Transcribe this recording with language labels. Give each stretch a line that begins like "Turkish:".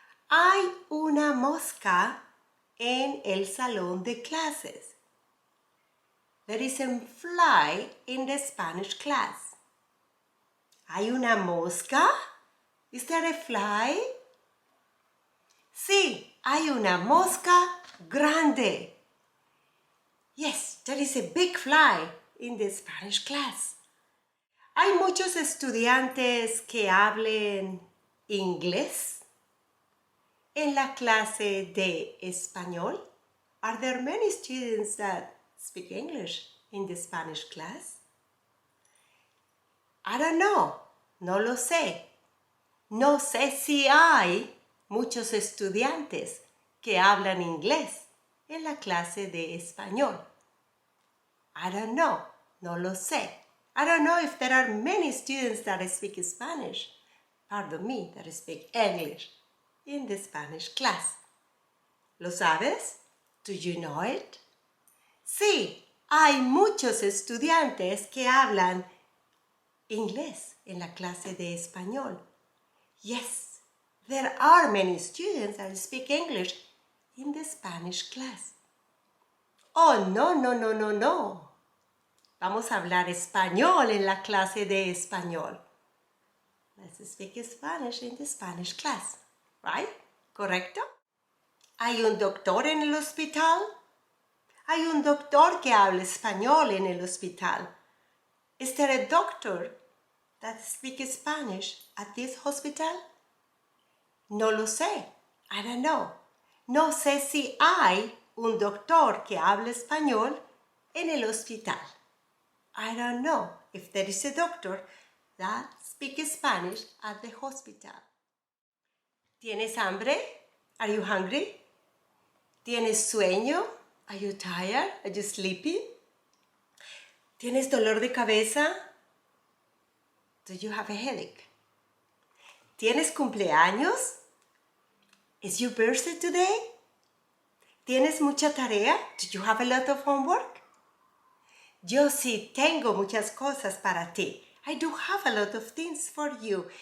Spanish: Hay una mosca en el salón de clases.
English: There is a fly in the Spanish class.
Spanish: ¿Hay una mosca?
English: Is there a fly?
Spanish: Sí, hay una mosca grande.
English: Yes, there is a big fly in the Spanish class.
Spanish: ¿Hay muchos estudiantes que hablen inglés en la clase de español?
English: Are there many students that speak English in the Spanish class? I don't know.
Spanish: No lo sé. No sé si hay muchos estudiantes que hablan inglés en la clase de español.
English: I don't know.
Spanish: No lo sé.
English: I don't know if there are many students that speak Spanish, pardon me, that speak English in the Spanish class.
Spanish: ¿Lo sabes?
English: Do you know it?
Spanish: Sí, hay muchos estudiantes que hablan inglés en la clase de español.
English: Yes, there are many students that speak English in the Spanish class. Oh, no.
Spanish: Vamos a hablar español en la clase de español.
English: Let's speak Spanish in the Spanish class, right?
Spanish: ¿Correcto? ¿Hay un doctor en el hospital? Hay un doctor que habla español en el hospital.
English: Is there a doctor that speaks Spanish at this hospital?
Spanish: No lo sé.
English: I don't know.
Spanish: No sé si hay un doctor que habla español en el hospital.
English: I don't know if there is a doctor that speaks Spanish at the hospital.
Spanish: ¿Tienes hambre?
English: Are you hungry?
Spanish: ¿Tienes sueño?
English: Are you tired? Are you sleepy?
Spanish: ¿Tienes dolor de cabeza?
English: Do you have a headache?
Spanish: ¿Tienes cumpleaños?
English: Is your birthday today?
Spanish: ¿Tienes mucha tarea?
English: Do you have a lot of homework?
Spanish: Yo sí tengo muchas cosas para ti.
English: I do have a lot of things for you.